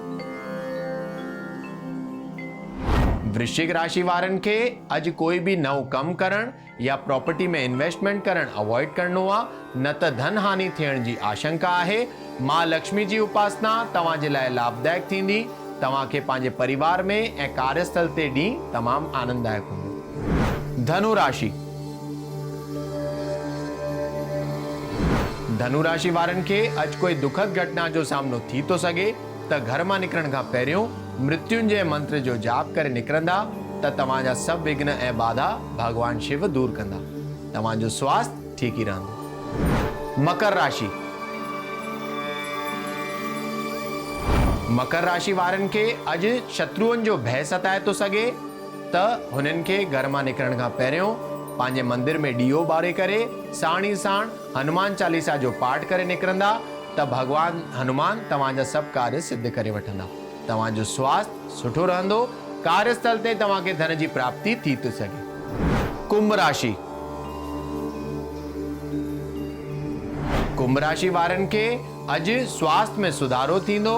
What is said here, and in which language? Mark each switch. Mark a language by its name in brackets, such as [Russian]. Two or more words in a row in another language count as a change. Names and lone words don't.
[Sindhi] वृश्चिक राशि वारनि खे अॼु कोई भी नओं कमु करण या प्रॉपर्टी में इन्वेस्टमेंट करण अवॉइड करणो आहे, न त धन हानि थियण जी आशंका आहे। मां लक्ष्मी जी उपासना तव्हांजे लाइ लाभदायक थींदी। तव्हांखे पंहिंजे परिवार में ऐं कार्यस्थल ते ॾींहुं तमामु आनंददायक हूंदो। धनु राशि। धनु राशि वारनि खे अॼु कोई दुखद घटना जो सामनो थी तो सघे, त घर मां निकिरण खां पहिरियों मृत्युंजय मंत्र जो जाप करे निकिरंदा त तव्हांजा सभु विघ्न ऐं बाधा भगवान शिव दूर कंदा। तव्हांजो स्वास्थ्य ठीक ही रहंदो। मकर राशि। मकर राशि वारनि खे अॼु शत्रुअनि जो भय सताए तो सघे, त हुननि खे घर मां निकिरण खां पहिरियों पंहिंजे मंदिर में ॾीओ ॿारे करे साण ई साण हनुमान चालीसा जो पाठ करे निकिरंदा त भगवान हनुमान तव्हांजा सभु कार्य सिद्ध करे वठंदा। तव्हांजो स्वास्थ्य सुठो रहंदो। कार्यस्थल ते तव्हांखे धन जी प्राप्ति थी तो सघे। कुंभ राशि। कुंभ राशि वारनि खे अॼु स्वास्थ्य में सुधारो थींदो।